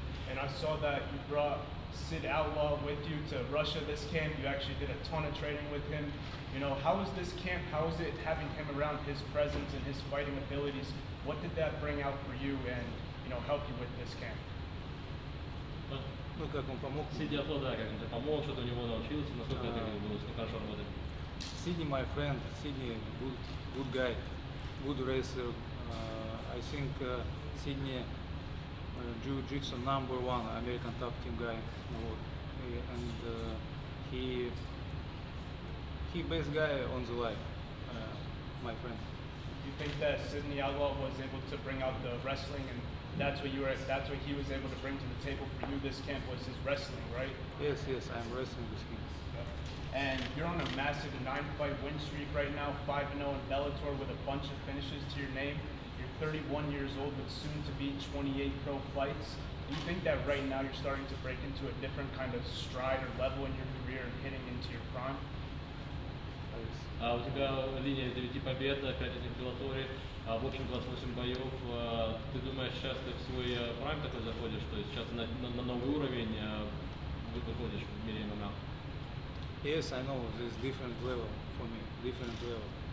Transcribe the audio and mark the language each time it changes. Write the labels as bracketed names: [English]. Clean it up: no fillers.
[English] And I saw that you brought Sidney Outlaw with you to Russia this camp. You actually did a ton of training with him. How was this camp? How is it having him around, his presence and his fighting abilities? What did that bring out for you and help you with this camp? [Russian] Ну, как он помог? Sidney Outlaw, да, как он тебе помог, что-то у него научился, насколько это было хорошо работать. [English] Sidney, my friend, Sidney, good guy, good racer. I think Sidney Jiu-Jitsu #1 American top team guy, and he best guy on the life, my friend. You think that Sidney Outlaw was able to bring out the wrestling, and that's what he was able to bring to the table for you this camp, was his wrestling, right? Yes, I'm wrestling with him. And you're on a massive 9-fight win streak right now, 5-0 in Bellator with a bunch of finishes to your name. You're 31 years old with soon to be 28 pro fights. Do you think that right now you're starting to break into a different kind of stride or level in your career and hitting into your prime? [Russian] У тебя линия 9 побед, 5 из них в Беллаторе, в общем 28 боев. Ты думаешь, сейчас ты в свой прайм такой заходишь, то есть сейчас на новый уровень выходишь в мире ММА? [English] Yes, I know this different level for me, different level.